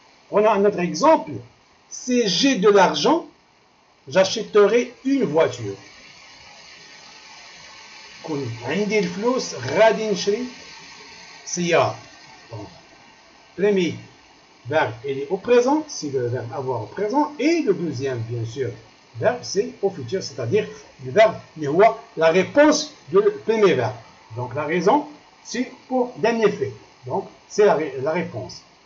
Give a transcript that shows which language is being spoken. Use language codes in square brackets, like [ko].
[fr] On a un autre exemple. Si j'ai de l'argent, j'achèterai une voiture. [ar] كون عندي الفلوس غادي نشري سيارة. [fr] Premier verbe il est au présent, c'est le verbe avoir au présent, et le deuxième bien sûr verbe c'est au futur, c'est-à-dire le verbe la réponse du premier verbe. Donc la raison c'est pour dernier fait. Donc c'est la réponse.